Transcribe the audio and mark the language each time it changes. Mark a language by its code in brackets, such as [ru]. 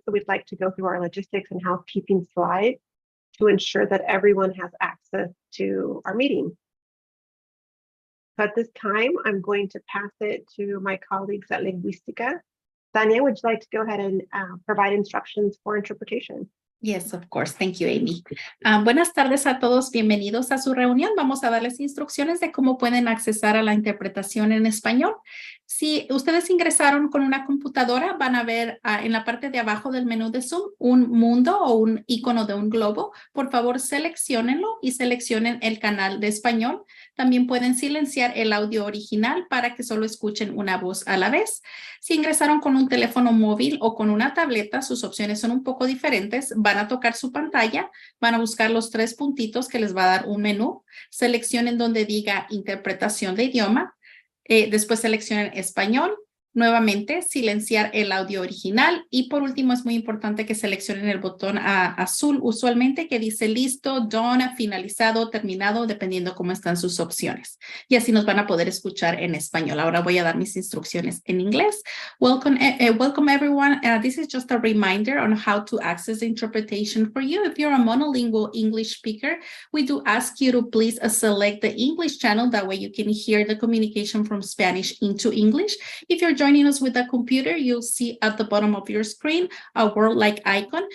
[en] So we'd like to go through our logistics and housekeeping slides to ensure that everyone has access to our meeting. So at this time, I'm going to pass it to my colleagues at Lingüística. Tania, would you like to go ahead and provide instructions for interpretation? Yes, of course. Thank you, Amy. [es] Buenas tardes a todos. Bienvenidos a su reunión. Vamos a darles instrucciones de cómo pueden accesar a la interpretación en español. Si ustedes ingresaron con una computadora, van a ver en la parte de abajo del menú de Zoom un mundo o un icono de un globo. Por favor, selecciónenlo y seleccionen el canal de español. También pueden silenciar el audio original para que solo escuchen una voz a la vez. Si ingresaron con un teléfono móvil o con una tableta, sus opciones son un poco diferentes. Van a tocar su pantalla, van a buscar los 3 puntitos que les va a dar un menú. Seleccionen donde diga interpretación de idioma. Después seleccionen español. Nuevamente, silenciar el audio original. Y por último, es muy importante que seleccionen el botón azul, usualmente que dice listo, done, finalizado, terminado, dependiendo cómo están sus opciones. Y así nos van a poder escuchar en español. Ahora voy a dar mis instrucciones en inglés. [en] Welcome everyone. This is just a reminder on how to access the interpretation for you. If you're a monolingual English speaker, we do ask you to please select the English channel. That way you can hear the communication from Spanish into English. If you're joining us with a computer, you'll see at the bottom of your screen a word-like icon.